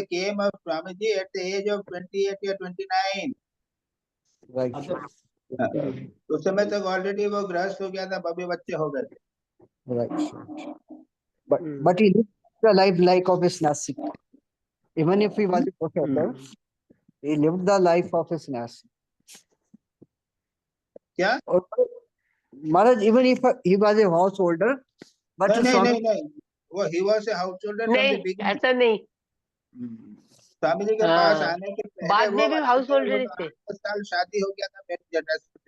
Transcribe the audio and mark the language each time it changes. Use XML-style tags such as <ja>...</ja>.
<en>came of Swami Ji at the age of 28 or 29. Right.</en> <hi>उस समय तक already वो गृहस्थ हो गया था, बबे बच्चे हो गए थे।</hi> <en>Right. But he lived the life like of a sannyasi. Even if he was a professor, he lived the life of a sannyasi.</en> <hi>क्या?</hi> <en>Maharaj, even if he was a householder, but</en> <hi>नहीं, वो</hi> <en>he was a householder from the beginning.</en> <hi>ऐसा नहीं। स्वामी जी के पास आने के पहले बाद में भी हाउस होल्डर थे। 10 साल शादी हो गया था मेरी जटा से।</hi>